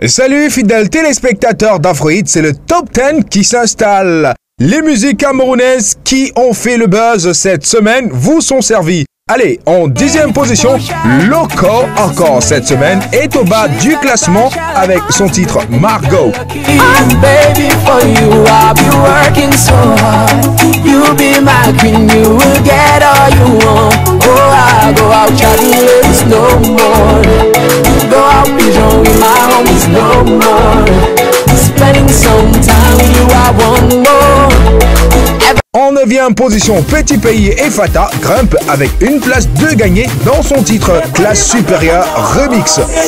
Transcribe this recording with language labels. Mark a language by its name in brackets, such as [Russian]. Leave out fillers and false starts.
[French] Salut fidèles téléspectateurs d'Afrohit, c'est le top 10 qui s'installe. Les musiques camerounaises qui ont fait le buzz cette semaine vous sont servies. Allez, en 10e position, Loco, encore cette semaine, est au bas du classement avec son titre Margot. [English] Baby, for you I'll be working so hard. You be my queen, you will get all you want. Oh, I go out chatting ladies no more. Go out pigeon with my homies no more. Spending some time with you, I want more. [French] En 9e position, Petit Pays et Fata grimpent avec une place de gagné dans son titre Classe Supérieure Remix.